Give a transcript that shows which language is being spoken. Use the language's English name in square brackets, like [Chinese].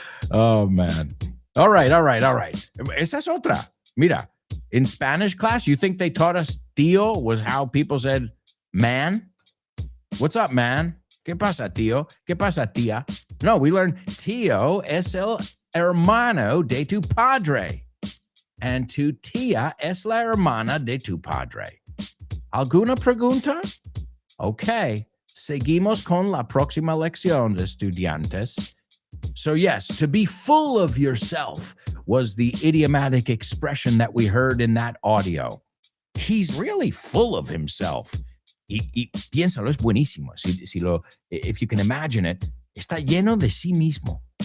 [English] Oh, man. All right. [Spanish] Esa es otra. [English] Mira, in Spanish class, you think they taught us tío was how people said man? What's up, man? [Spanish] ¿Qué pasa, tío? ¿Qué pasa, tía? [English] No, we learn [Spanish] tío es el hermano de tu padre. And tu tía es la hermana de tu padre. ¿Alguna pregunta? Okay, seguimos con la próxima lección, estudiantes. [English] So yes, to be full of yourself was the idiomatic expression that we heard in that audio. He's really full of himself. [Spanish] Y piénsalo, es buenísimo. [English] If you can imagine it, [Spanish] está lleno de sí mismo.